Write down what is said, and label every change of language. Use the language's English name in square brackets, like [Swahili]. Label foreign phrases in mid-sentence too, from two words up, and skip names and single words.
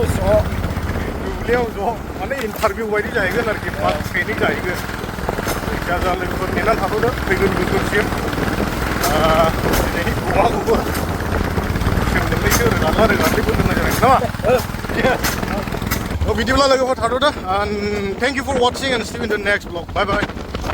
[Bodo] ज' माने इन्टारभिउ बायदि जाहैगोन आरोखि फार्स्ट ट्रेनिं जाहैगोन जिया लोगोफोर नेनानै थाथ'दो फैगोन बोसोरसिम दिनैनि खौरांखौबो सोंदोंलैसो रोगानोबो दोननाय जाबाय नामा बिदिब्ला लोगोफोर थाथ'दो [English] and thank you for watching and see you in the next vlog. Bye bye.